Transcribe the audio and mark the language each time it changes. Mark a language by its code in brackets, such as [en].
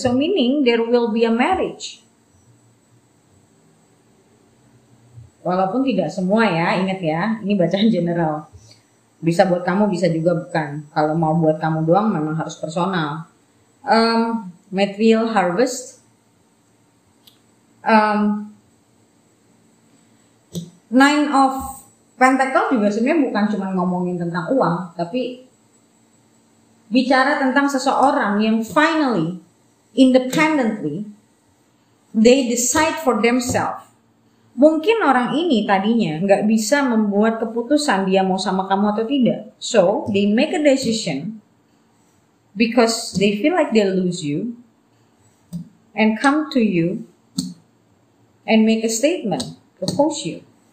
[en] So meaning there will be a marriage. [id] Walaupun tidak semua ya, ingat ya, ini bacaan general. Bisa buat kamu, bisa juga bukan. Kalau mau buat kamu doang memang harus personal. [en] Material harvest. [id] Nine of Pentacle juga sebenarnya bukan cuma ngomongin tentang uang, tapi bicara tentang seseorang yang [en] finally, independently, they decide for themselves. [id] Mungkin orang ini tadinya nggak bisa membuat keputusan dia mau sama kamu atau tidak. [en] So, they make a decision because they feel like they lose you and come to you and make a statement, propose you.